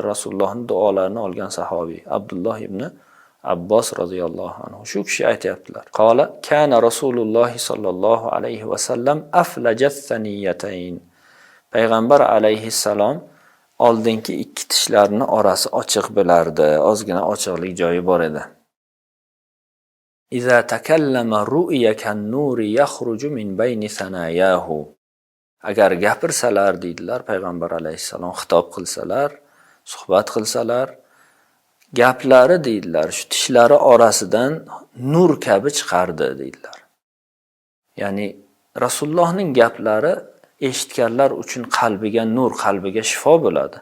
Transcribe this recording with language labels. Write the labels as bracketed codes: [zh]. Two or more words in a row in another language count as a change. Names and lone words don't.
[uz] Rasulullohning duolarini olgan sahobiy Abdulloh ibn Abbos [ar] رضي الله عنه. [uz] Shu kishi aytayaptilar. [ar] قال كان رسول الله صلى الله عليه وسلم أفلج الثنيتين. [uz] Payg'ambar alayhissalom oldingi ikki tishlarini orasi ochiq bo'lardi. Ozgina ochiqlik joyi bor edi. [ar] إذا تكلم رئي كالنور يخرج من بين ثناياه. [uz] Agar gapirsalar deydilar, payg'ambar alayhissalom xitob qilsalar, suhbat qilsalar, gaplari deydilar, shu tishlari orasidan nur kabi chiqardi deydilar. Ya'ni Rasulullohning gaplari eshitganlar uchun qalbiga nur, qalbiga shifo bo'ladi.